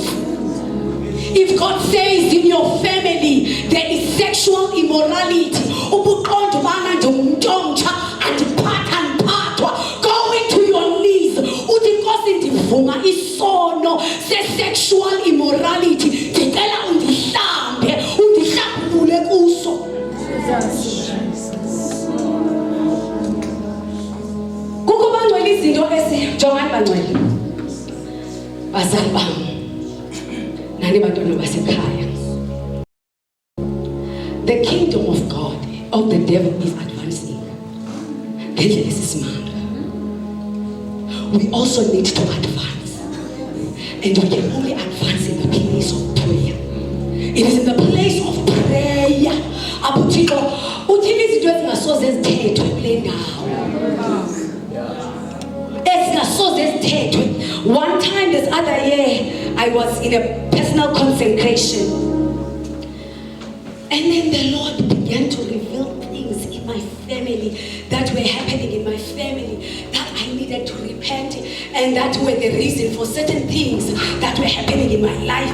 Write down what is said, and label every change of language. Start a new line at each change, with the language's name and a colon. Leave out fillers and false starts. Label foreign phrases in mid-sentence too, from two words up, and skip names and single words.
English: If God says in your family there is sexual immorality,
Xhosa: ubuqonda ubana ndingumuntu omtsha andiphathwa,
English: go into your knees
Xhosa: uthi Nkosi ndivuma isono se-
English: sexual immorality,
Xhosa: ndicela undihlambe undihlambulule kuso. Kukho bangcwele izinto jongani bangcwele bazali bam nani bantwana basekhaya.
English: The kingdom of God, of the devil, is advancing.
Xhosa: Ngendlela esisimanga.
English: We also need to advance, and we can only advance in the place of prayer. It is in the place of prayer
Xhosa: apho Thixo uthini izinto ezingasoze zithethwe kule ndawo.
English: One time this other year, I was in a personal consecration, and then the Lord began to reveal things in my family that were happening in my family that I needed to repent, and that were the reason for certain things that were happening in my life.